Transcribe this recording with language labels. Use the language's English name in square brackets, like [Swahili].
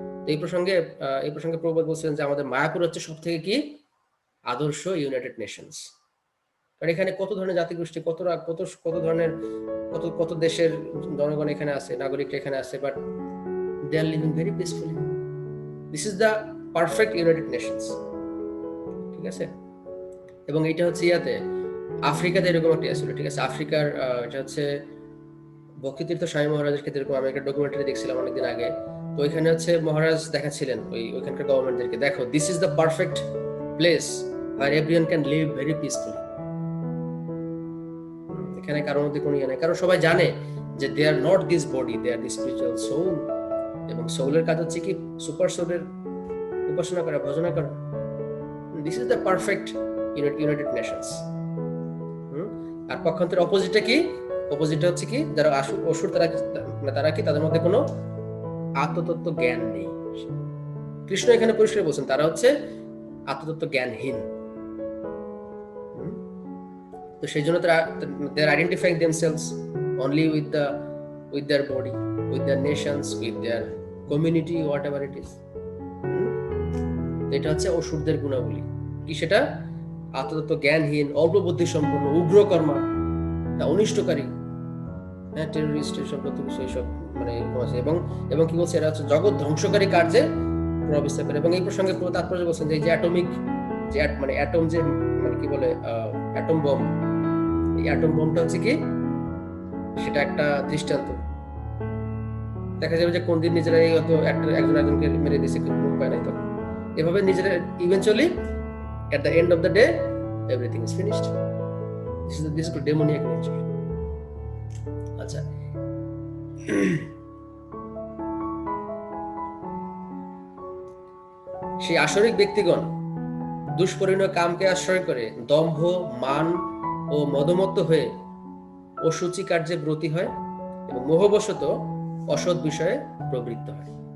[Bangla] এই প্রসঙ্গে প্রভুপাদ বলছিলেন যে আমাদের মায়াপুর হচ্ছে সব থেকে কি আদর্শ ইউনাইটেড নেশনস। কারণ এখানে কত ধরনের জাতিগোষ্ঠী, কত ধরনের কত দেশের জনগণ এখানে আছে, নাগরিকরা এখানে আছে, [English] But they are living very peacefully. This is the perfect United Nations, [Bangla] ঠিক আছে। এবং এটা হচ্ছে আফ্রিকাতে এরকম একটা ছিল, ঠিক আছে, আফ্রিকার এটা হচ্ছে ভক্তিতীর্থ স্বামী মহারাজের ক্ষেত্রে এরকম আমি একটা ডকুমেন্টারি দেখছিলাম অনেকদিন আগে। তো ওইখানে হচ্ছে মহারাজ দেখাচ্ছিলেন ওইখানকার গভর্নমেন্টদেরকে, দেখো [English] This is the perfect place where everyone can live very peacefully. [Bangla] এখানে কারোর মধ্যে কোনো ইয়ে নাই, কারণ সবাই জানে যে [English] they are not this body, they are the spiritual soul, [Bangla] এবং সোলের কাজ হচ্ছে কি সুপার সোলের উপাসনা করা, ভজনা করা। [English] This is the perfect United Nations. [Bangla] আর পক্ষান্তরের অপোজিটটা কি, অপোজিটটা হচ্ছে কি যারা অসুর, তারা কি তাদের মধ্যে কোনো আত্মতত্ত্ব জ্ঞান নেই। কৃষ্ণ এখানে পরিষ্কার বলছেন তারা হচ্ছে আত্মতত্ত্ব জ্ঞানহীন। তো সেই জন্য তারা [English] they are identifying themselves only with their body, with their nations, with their community, whatever it is. [Bangla] এটা হচ্ছে অসুরদের গুণাবলী। কি সেটা? আত্মতত্ত্ব জ্ঞানহীন, অল্প বুদ্ধি সম্পন্ন, উগ্রকর্মা, অনিষ্টকারী, হ্যাঁ, টেররিস্ট, এসব যত কিছু এইসব মানে এবং কি বলছে, এরা হচ্ছে জগৎ ধ্বংসকারী কার্যে প্রভাব বিস্তার করে। এবং এই প্রসঙ্গে তাৎপর্য বলছেন যে এই যে অ্যাটমিক যে মানে অ্যাটম, যে মানে কি বলে অ্যাটম বম, এই অ্যাটম বমটা হচ্ছে কি, সেটা একটা দৃষ্টান্ত। দেখা যাবে যে কোন দিন নিজেরাই হয়তো একজন একজনকে মেরে দিয়েছে, কোনো উপায় নাই তখন। এভাবে নিজেরা [English] Eventually at the end of the day everything is finished. This is demoniac nature. [Bangla] আচ্ছা, সেই আসরিক ব্যক্তিগণ দুষ্পরিণয় কামকে আশ্রয় করে দম্ভ, মান ও মদমত্ত হয়ে অসুচি কার্যে ব্রতী হয় এবং মোহবশত অসৎ বিষয়ে প্রবৃত্ত হয়।